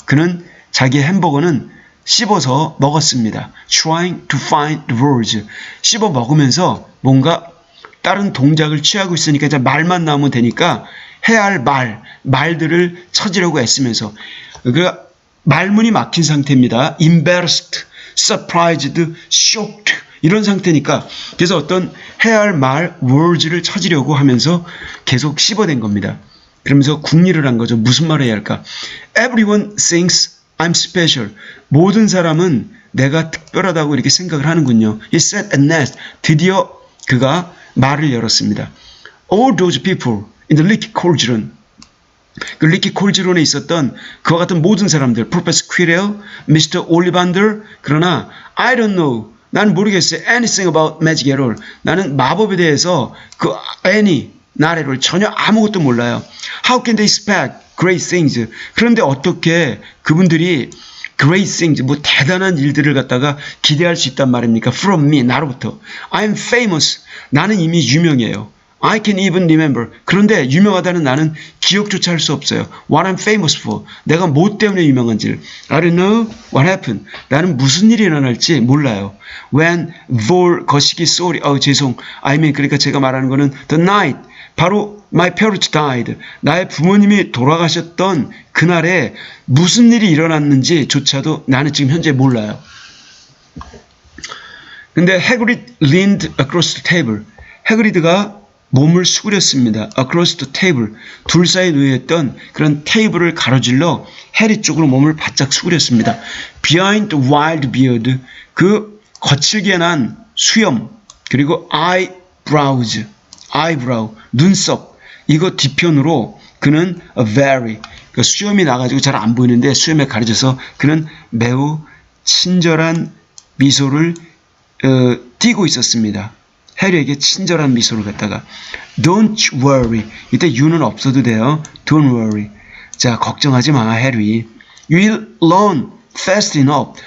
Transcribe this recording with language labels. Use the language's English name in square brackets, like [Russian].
[Korean] 그는 자기 햄버거는 씹어서 먹었습니다. [English] Trying to find the words. [Korean] 씹어 먹으면서 뭔가 다른 동작을 취하고 있으니까 이제 말만 나오면 되니까 해야 할 말들을 찾으려고 애쓰면서 그러니까 말문이 막힌 상태입니다. [English] Embarrassed, surprised, shocked [Korean] 이런 상태니까 그래서 어떤 해야 할 words를 찾으려고 하면서 계속 씹어댄 겁니다. 그러면서 궁리를 한 거죠. 무슨 말을 해야 할까? [English] Everyone thinks I'm special. [Korean] 모든 사람은 내가 특별하다고 이렇게 생각을 하는군요. [English] He said at last. [Korean] 드디어 그가 말을 열었습니다. [English] All those people in the Leaky Cauldron. [Korean] 그 리키 콜즈론에 있었던 그와 같은 모든 사람들, Professor Quirrell, Mr. [English] Ollivander. [Korean] 그러나 [English] I don't know. [Korean] 난 모르겠어요. [English] Anything about magic at all. [Korean] 나는 마법에 대해서 그 [English] not at all. [Korean] 전혀 아무것도 몰라요. [English] How can they expect great things? [Korean] 그런데 어떻게 그분들이 [English] great things, [Korean] 뭐 대단한 일들을 갖다가 기대할 수 있단 말입니까? [English] From me, [Korean] 나로부터. [English] I'm famous. [Korean] 나는 이미 유명해요. [English] I can even remember. [Korean] 그런데 유명하다는 나는 기억조차 할 수 없어요. [English] What I'm famous for. [Korean] 내가 뭐 때문에 유명한지를. [English] I don't know what happened. [Korean] 나는 무슨 일이 일어날지 몰라요. [English] When Vol [Korean] 거시기 [English] sorry. [Korean] 죄송. [English] I mean [Korean] 그러니까 제가 말하는 거는 [English] the night. [Korean] 바로 [English] my parents died. [Korean] 나의 부모님이 돌아가셨던 그날에 무슨 일이 일어났는지조차도 나는 지금 현재 몰라요. 근데 [English] Hagrid leaned across the table. [Korean] 해그리드가 몸을 수그렸습니다. [English] Across the table. [Korean] 둘 사이에 놓여있던 그런 테이블을 가로질러 해리 쪽으로 몸을 바짝 수그렸습니다. [English] Behind the wild beard. [Korean] 그 거칠게 난 수염. 그리고 eyebrow. 눈썹. 이거 뒤편으로 그는 [English] a very. [Korean] 그러니까 수염이 나가지고 잘 안 보이는데 수염에 가려져서 그는 매우 친절한 미소를 띠고 있었습니다. 해리에게 친절한 미소를 갖다가 [English] Don't worry. [Korean] 이때 you는 없어도 돼요. [English] Don't worry. [Korean] 자, 걱정하지 마, 해리. [English] You'll learn fast enough.